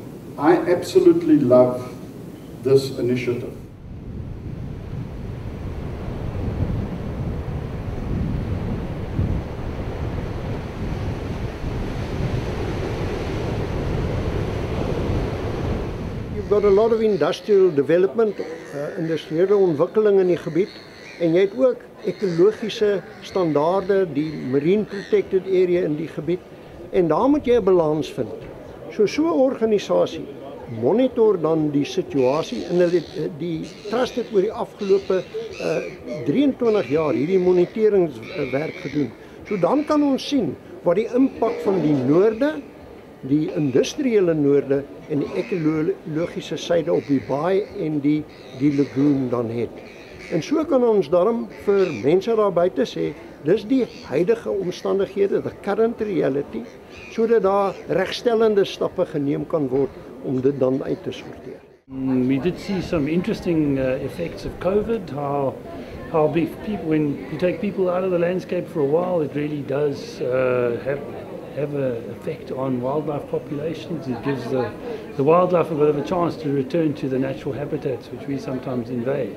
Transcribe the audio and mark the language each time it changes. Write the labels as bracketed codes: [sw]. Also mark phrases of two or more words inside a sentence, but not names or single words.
[en] I absolutely love this initiative. You've got a lot of industrial development, [af] industriële ontwikkeling in die gebied, en jy het ook ekologiese standaarde, die [en] marine protected area [af] in die gebied, en daar moet jy 'n balans vind. So 'n organisasie monitor dan die situasie, en die trust het oor die afgelope 23 jaar hierdie moniteringswerk gedoen. So dan kan ons sien wat die impak van die noorde, die industriële noorde en die ekologiese syde op die baai en die lagoon dan het. En so kan ons daarom vir mense daar buite sê, dis die huidige omstandighede, [en] the current reality, [af] sodat daar regstellende stappe geneem kan word om dit dan uit te sorteer. [en] We did see some interesting effects of COVID, how when you take people out of the landscape for a while, it really does have an effect on wildlife populations. It gives the wildlife a bit of a chance to return to the natural habitats which we sometimes invade.